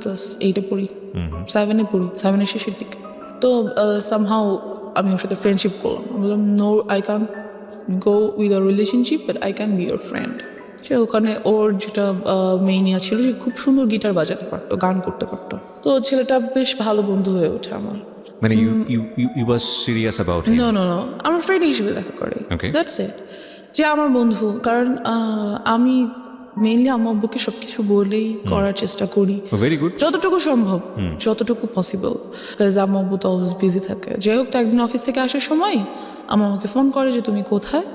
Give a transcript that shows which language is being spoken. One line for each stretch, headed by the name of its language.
Bangla: Class 8-এ পড়ি, 7-এ পড়ি, 7-এর শেষের দিকে। তো সামহাউ আমি ওর সাথে ফ্রেন্ডশিপ করলাম। আমি বললাম,
English: No, I can go with a relationship, but I can be your friend.
Bangla: সে ওখানে ওর যেটা মেইনিয়া ছিল, সে খুব সুন্দর গিটার বাজাতে পারতো, গান করতে পারতো। তো ছেলেটা বেশ ভালো বন্ধু হয়ে ওঠে আমার।
English: মানে you was serious about him?
Bangla: No, আমার ফ্রেন্ড হিসেবে দেখা করে,
English: That's it.
Bangla: যে আমার বন্ধু, কারণ আমি মেইনলি আমার আব্বুকে সব কিছু বলেই করার চেষ্টা করি,
English: very good,
Bangla: যতটুকু সম্ভব, যতটুকু পসিবল। বিকজ আমার আব্বু তো অলওয়েজ বিজি থাকে। যাই হোক, তো একদিন অফিস থেকে আসার সময় আমাকে ফোন করে যে তুমি কোথায়?